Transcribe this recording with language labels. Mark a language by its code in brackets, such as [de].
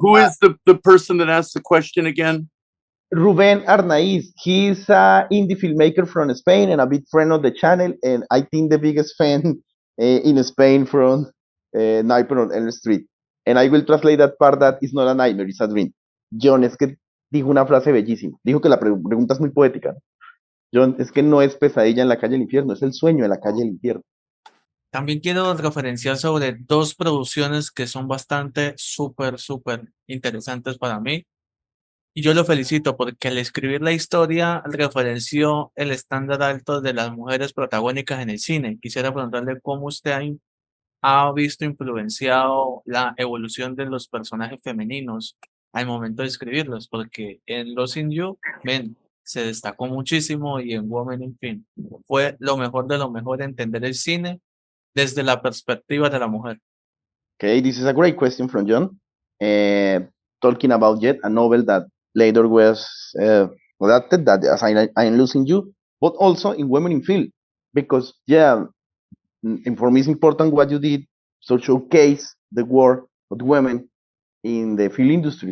[en] the person that asked the question again? Ruben Arnaiz. He's an indie filmmaker from Spain and a big friend of the channel, and I think the biggest fan in Spain from Nightmare on Elm Street. And I will translate that part that is not a nightmare, it's a dream. [es] John, es que dijo una frase bellísima. Dijo que la pregunta es muy poética. John, es que no es pesadilla en la calle del infierno, es el sueño en la calle del infierno. También quiero referenciar sobre dos producciones que son bastante súper interesantes para mí. Y yo lo felicito porque al escribir la historia referenció el estándar alto de las mujeres protagónicas en el cine. Quisiera preguntarle cómo usted ha visto influenciado la evolución de los personajes femeninos al momento de escribirlos, porque en Losing You, ven, se destacó muchísimo y en Woman in Film fue lo mejor de lo mejor entender el cine desde la perspectiva de la mujer. [en] Okay, this is a great question from John. Talking about yet a novel that later was adapted, that as I am losing you, but also in Women in Film, because and for me it's important what you did to showcase the work of women in the film industry.